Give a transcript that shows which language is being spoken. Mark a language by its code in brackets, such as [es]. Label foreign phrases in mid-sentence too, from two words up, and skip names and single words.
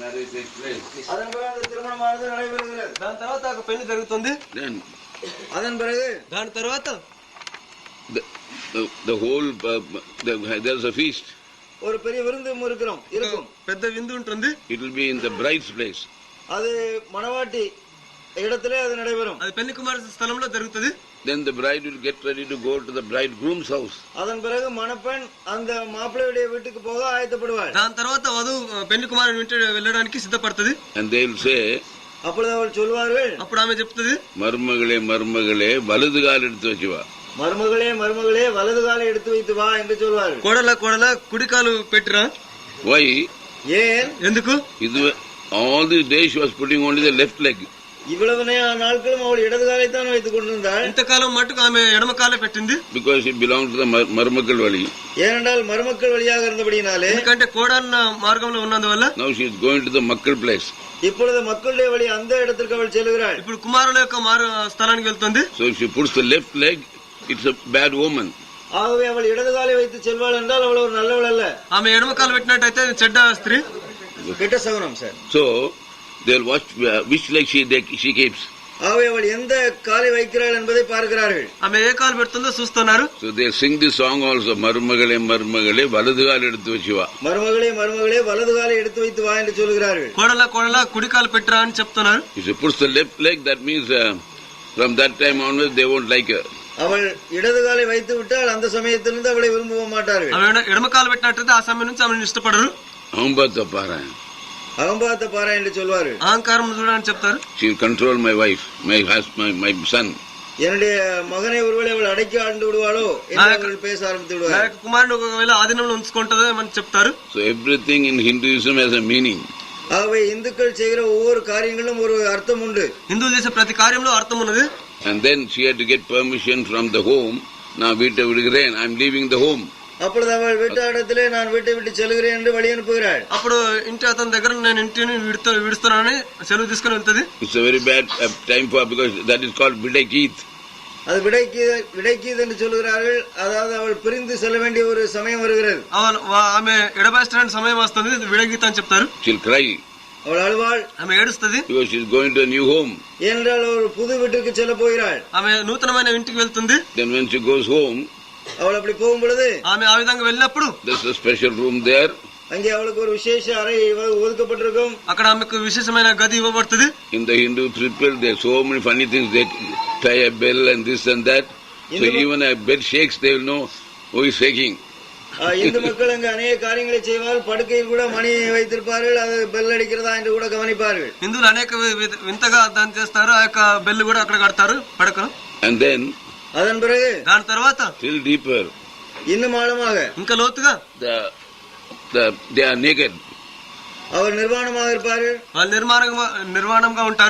[en] takes place. [ta] அதன் பிறகு அந்த திருமணமானது நடைபெறுகிறது. [te] దాని తర్వాత ఒక పెళ్లి జరుగుతుంది. [en] Then [ta] அதன் பிறகு [te] దాని తర్వాత [en] the whole there's a feast. [ta] ஒரு பெரிய விருந்து இருக்கும். [te] పెద్ద విందు ఉంటుంది. [en] It will be in the bride's place. [ta] அது மணவாட்டி இடத்திலே அது நடைபெறும். [te] అది పెళ్లి కుమారుడి స్థలంలో జరుగుతుంది. [en] Then the bride will get ready to go to the bridegroom's house. [ta] அதன் பிறகு மணப்பெண் அந்த மாப்பிள்ளையுடைய வீட்டுக்கு போக ஆயத்தப்படுவாள். [te] దాని తర్వాత వధువు పెళ్లి కుమారుడి ఇంటికి వెళ్ళడానికి సిద్ధపడుతుంది. [en] And they will say, [ta] அப்பொழுது அவள் சொல்வார்கள், [te] అప్పుడు ఆమె చెప్తుంది, [ta] மருமகளே மருமகளே வலது கால் எடுத்து வச்சு வா. மருமகளே மருமகளே வலது காலை எடுத்து வைத்து வா என்று சொல்வார்கள். [te] కోడల కోడల కుడికాలు పెట్టిరా. [en] Why? [ta] ஏன்? [te] ఎందుకు? [en] All these days she was putting only the left leg. [ta] இவ்வளவு நாட்களும் அவள் இடது காலை தான் வைத்துக் கொண்டிருந்தாள். [te] ఇంతకాలం మట్టుకు ఆమె ఎడమ కాలే పెట్టింది. [en] Because it belonged to the [ta] மருமக்கள் வழி. ஏனென்றால் மருமக்கள் வழியாக இருந்தபடினாலே, [te] ఎందుకంటే కోడన్న మార్గంలో ఉన్నందువల్ల. [en] Now she is going to the மக்கள் place. [ta] இப்பொழுது மக்களுடைய வழி அந்த இடத்திற்கு அவள் செல்கிறாள். [te] ఇప్పుడు కుమారుల యొక్క స్థలానికి వెళ్తుంది. [en] So if she puts the left leg, it's a bad woman. [ta] ஆகவே அவள் இடது காலை வைத்து செல்வாள் என்றால் அவள் ஒரு நல்லவள் அல்ல. [te] ఆమె ఎడమ కాలు పెట్టినట్టయితే చెడ్డ స్త్రీ. [ta] கெட்ட சகுனம் சார். [en] So they'll watch which leg she keeps. [ta] ஆகவே அவள் எந்த காலை வைக்கிறாள் என்பதை பார்க்கிறார்கள். [te] ఆమె ఏ కాలు పెడుతుందో చూస్తున్నారు. [en] So they'll sing this song also, [ta] மருமகளே மருமகளே வலது கால் எடுத்து வச்சு வா. மருமகளே மருமகளே வலது காலை எடுத்து வைத்து வா என்று சொல்கிறார்கள். [te] కోడల కోడల కుడికాలు పెట్టిరా అని చెప్తున్నారు. [en] If she puts the left leg, that means from that time onwards they won't like her. [ta] அவள் இடது காலை வைத்து விட்டால் அந்த சமயத்திலிருந்து அவளை விரும்ப மாட்டார்கள். [te] ఆమె ఎడమ కాలు పెట్టినట్టయితే ఆ సమయం నుంచి ఆమెను ఇష్టపడరు. [ta] அகம்பாத்த பாரு, அகம்பாத்த பாரு என்று சொல்வார்கள். [te] అహంకారం చూడని చెప్తారు. [en] She will control my wife, my son. [ta] என்னுடைய மகனை ஒருவேளை அவள் அடக்கி ஆண்டு விடுவாளோ என்று பேச ஆரம்பித்து விடுவார்கள். [te] కుమారుడు ఒకవేళ ఆధీనంలో ఉంచుకుంటదో అని చెప్తారు. [en] So everything in Hinduism has a meaning. [ta] ஆகவே இந்துக்கள் செய்கிற ஒவ்வொரு காரியங்களும் ஒரு அர்த்தம் உண்டு. [te] హిందువులు చేసే ప్రతి కార్యంలో అర్థం ఉన్నది. [en] And then she had to get permission from the home. [ta] நான் வீட்டை விடுகிறேன், [en] I am leaving the home. [ta] அப்பொழுது அவள் வீட்டாடத்திலே நான் வீட்டை விட்டு செல்கிறேன் என்று வழி அனுப்புகிறாள். [te] అప్పుడు ఇంటి అతని దగ్గర నేను ఇంటిని విడుస్తానని సెలవు తీసుకుని వెళ్తుంది. [en] It's a very bad time for, because that is called Bidakith. [ta] அது விடைக்கீது என்று சொல்கிறார்கள். அதாவது அவள் பிரிந்து செல்ல வேண்டிய ஒரு சமயம் வருகிறது. [te] ఆమె ఎడబాయిస్తానికి సమయం వస్తుంది, విడగీత అని చెప్తారు. [en] She'll cry. [ta] அவள் அழுவாள். [te] ఆమె ఏడుస్తుంది. [en] Because she is going to a new home. [ta] ஏனென்றால் ஒரு புது வீட்டுக்கு செல்ல போகிறாள். [te] ఆమె నూతనమైన ఇంటికి వెళ్తుంది. [en] Then when she goes home, [ta] அவள் அப்படி போகும் பொழுது [te] ఆమె ఆ విధంగా వెళ్ళినప్పుడు [en] there's a special room there. [ta] அங்கே அவளுக்கு ஒரு விசேஷ அறை ஒதுக்கப்பட்டிருக்கும். [te] అక్కడ ఆమెకు విశేషమైన గది ఇవ్వబడుతుంది. [en] In the Hindu people, there are so many funny things. They tie a bell and this and that. So even a bed shakes, they will know who is shaking. [ta] இந்து மக்கள் அங்கு அநேக காரியங்களை செய்வார். படுக்கையில் கூட மணி வைத்திருப்பார்கள். அது பெல் அடிக்கிறதா என்று கூட கவனிப்பார்கள். [te] హిందువులు అనేక వింతగా దాన్ని చేస్తారు. ఆ యొక్క బెల్ కూడా అక్కడ కడతారు పడకను. [en] And then [ta] அதன் பிறகு [te] దాని తర్వాత [en] still deeper, [ta] இன்னும் ஆழமாக [te] ఇంకా లోతుగా [en] they are naked. [ta] அவர் நிர்வாணமாக இருப்பார்கள். [te] వాళ్ళు నిర్వాణంగా ఉంటారు.